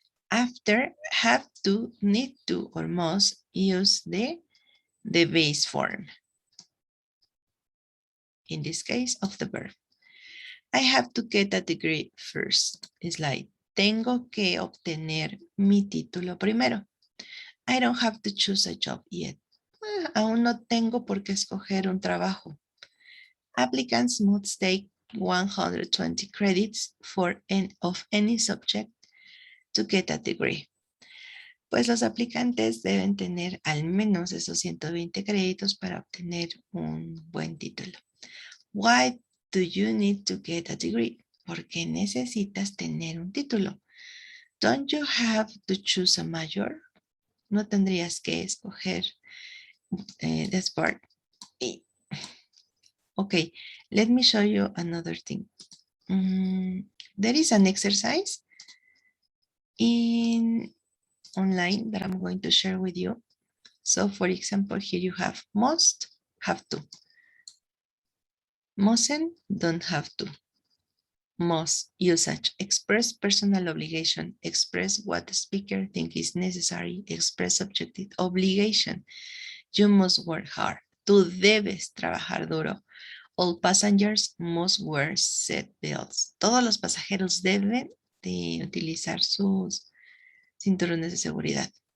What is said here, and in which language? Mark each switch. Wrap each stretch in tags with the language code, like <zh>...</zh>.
<en>After have to, need to, or must, use the base form. In this case, of the verb. I have to get a degree first. It's like,</en> <es>tengo que obtener mi título primero.</es> <en>I don't have to choose a job yet.</en> <es>Aún no tengo por qué escoger un trabajo.</es> <en>Applicants must take 120 credits of any subject to get a degree.</en> <es>Pues los aplicantes deben tener al menos esos 120 créditos para obtener un buen título.</es> <en>Why do you need to get a degree?</en> <es>¿Por qué necesitas tener un título?</es> <en>Don't you have to choose a major?</en> <es>No tendrías que escoger</es> <en>this part. Okay, let me show you another thing. There is an exercise online that I'm going to share with you. So for example, here you have must, have to. Mustn't, don't have to. Must, usage, express personal obligation, express what the speaker thinks is necessary, express subjective obligation. You must work hard.</en> <es>Tú debes trabajar duro.</es> <en>All passengers must wear seat belts.</en> <es>Todos los pasajeros deben de utilizar sus cinturones de seguridad.</es>